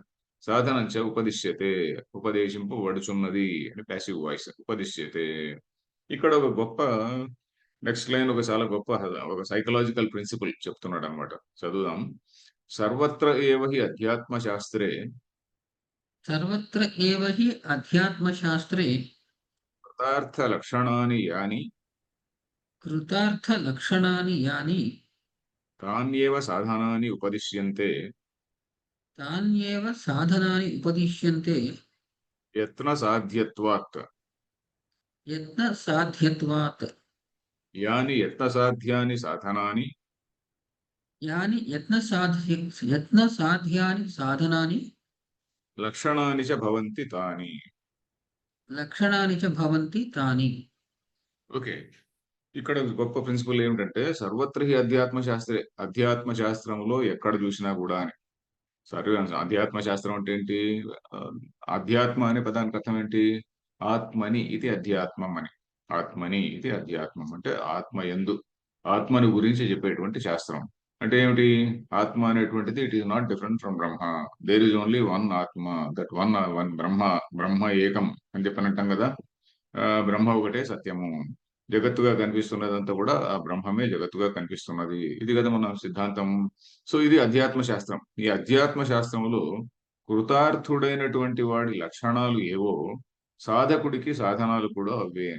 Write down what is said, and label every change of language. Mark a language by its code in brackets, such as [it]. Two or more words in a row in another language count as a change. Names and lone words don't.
[sa] సాధనం చ ఉపదిశ్యతే. [te] ఉపదేశింపబడుచున్నది అని [en] passive voice. [sa] ఉపదిశ్యతే. [te] ఇక్కడ ఒక గొప్ప [en] next line [te] ఒక చాలా గొప్ప ఒక [en] psychological principle [te] చెప్తున్నాడన్నమాట. [sa] చదువుదాం. సర్వత్ర ఏవ హి అధ్యాత్మ శాస్త్రే सर्वत्र एव हि अध्यात्मशास्त्रे కృతార్థ లక్షణాని యాని कृतार्थलक्षणानि यानि తాన్యేవ సాధనాని ఉపదిశ్యంతే तान्येव साधनानि उपदिश्यन्ते యత్న సాధ్యత్వాత్. यत्नसाध्यत्वात्। యాని యత్న సాధ్యాని సాధనాని यानि यत्नसाध्यानि साधनानि లక్షణాని చ భవంతి తాని. लक्षणानि च भवन्ति तानि। [te] ఓకే. ఇక్కడ గొప్ప ప్రిన్సిపల్ ఏమిటంటే [sa] సర్వత్ర హి అధ్యాత్మ శాస్త్రే. [te] అధ్యాత్మ శాస్త్రంలో ఎక్కడ చూసినా గూడా అని. సర్వే అధ్యాత్మ శాస్త్రం అంటే ఏంటి? ఆహ్, అధ్యాత్మ అనే పదానికి అర్థం ఏంటి? ఆత్మని ఇది అధ్యాత్మం అని. ఆత్మని ఇది అధ్యాత్మం అంటే ఆత్మయందు, ఆత్మని గురించి చెప్పేటువంటి శాస్త్రం. అంటే ఏమిటి? ఆత్మ అనేటువంటిది [en] it is not different from Brahma. There is only one Atma. That one Brahma. [te] బ్రహ్మ ఏకం అని చెప్పని అంటాం గదా! బ్రహ్మ ఒకటే సత్యము. జగత్తుగా కనిపిస్తున్నదంతా కూడా ఆ బ్రహ్మమే జగత్తుగా కనిపిస్తున్నది. ఇది గదా మన సిద్ధాంతం. సో, ఇది అధ్యాత్మ శాస్త్రం. ఈ అధ్యాత్మ శాస్త్రంలో కృతార్థుడైనటువంటి వాడి లక్షణాలు ఏవో, సాధకుడికి సాధనాలు కూడా అవే అని.